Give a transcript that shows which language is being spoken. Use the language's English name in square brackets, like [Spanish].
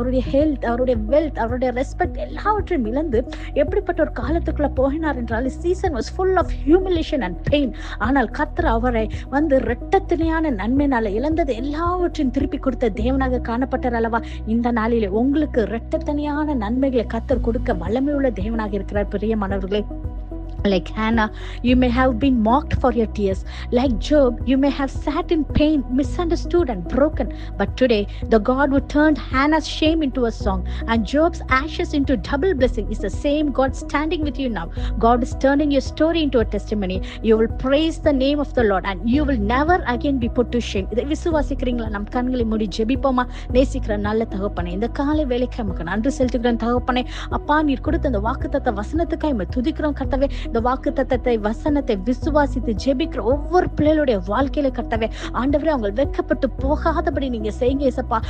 [Tamil] அவருடைய ஹெல்த், அவருடைய வெல்த், அவருடைய ரெஸ்பெக்ட் எல்லாவற்றையும் இழந்து எப்படிப்பட்ட ஒரு காலத்துக்குள்ள போயினார் என்றால் [English] Season was full of humiliation and pain. [Tamil] ஆனால் கர்த்தர் அவரை இரட்டத்தினையான நன்மையினால இழந்தது எல்லாவற்றையும் திருப்பி கொடுத்த தேவனாக காணப்பட்டார் அல்லவா? இந்த நாளிலே உங்களுக்கு இரட்டத்தனையான நன்மைகளை கர்த்தர் கொடுக்க வல்லமையுள்ள தேவனாக இருக்கிறார். பிரியமானவர்களே, [English] like Hannah, you may have been mocked for your tears. Like Job, you may have sat in pain, misunderstood and broken. But today, the God who turned Hannah's shame into a song and Job's ashes into double blessing is the same God standing with you now. God is turning your story into a testimony. You will praise the name of the Lord and you will never again be put to shame. [Tamil] இதை விசுவாசிக்கிறீங்களா? நம் கண்களை மூடி ஜெபிப்போமா? நேசிக்கிற நல்ல தகப்பனே, இந்த காலை வேலைக்கு நமக்கு நன்றி செலுத்துகிறேன் தகப்பனே. அப்பா, நீர் கொடுத்த அந்த வாக்குத்தத்த வசனத்துக்காக துதிக்கிறோம் கர்த்தாவே. இந்த வாக்குத்தத்தத்தை வசனத்தை விசுவாசித்து ஜெபிக்கிற ஒவ்வொரு பிள்ளைகளுடைய வாழ்க்கையில கர்த்தாவே, ஆண்டவரே, அவங்க வெட்கப்பட்டு போகாதபடி நீங்க செய்யுங்க ஏசப்பா.